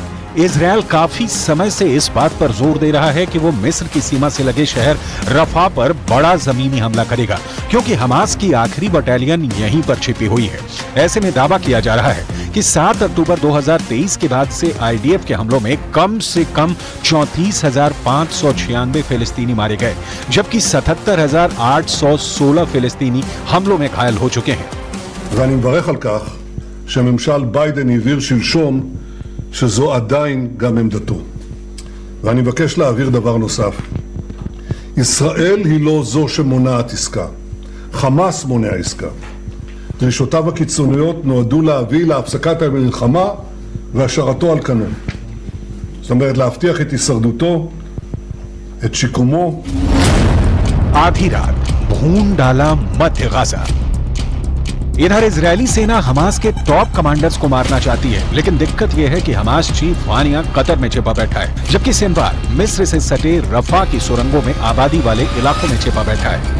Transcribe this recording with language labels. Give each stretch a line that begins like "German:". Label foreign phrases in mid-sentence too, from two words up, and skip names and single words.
Hindi: इजरायल काफी समय से इस बात पर जोर दे रहा है कि वो मिस्र की सीमा से लगे शहर रफा पर बड़ा जमीनी हमला करेगा, क्योंकि हमास की आखिरी बटालियन यहीं पर छिपी हुई है। ऐसे में दावा किया जा रहा है कि 7 अक्टूबर 2023 के बाद से आईडीएफ के हमलों में कम से कम 34,596 फिलिस्तीनी मारे गए, जबकि 77,816 फिलिस्तीनी हमलों में घायल हो चुके हैं।
Hebrew: ואני מברך על כך שממשל ביידן העביר שלשום שזו עדיין גם עמדתו. ואני מבקש להעביר דבר נוסף. ישראל היא לא זו שמונעת עסקה. חמאס מונע עסקה. דרישותיו הקיצוניות נועדו להביא להפסקת המלחמה והשארתו על כנו. זאת אומרת, להבטיח את הישרדותו, את שיקומו.
Hindi: आधी रात भून डाला मध्य गाजा। इधर इजरायली सेना हमास के
English: top commanders
Hindi: को मारना चाहती है, लेकिन दिक्कत यह है कि हमास चीफ वानिया कतर में छिपा बैठा है, जबकि सिनवार मिस्र से सटे रफा की सुरंगों में आबादी वाले इलाकों में छिपा बैठा है।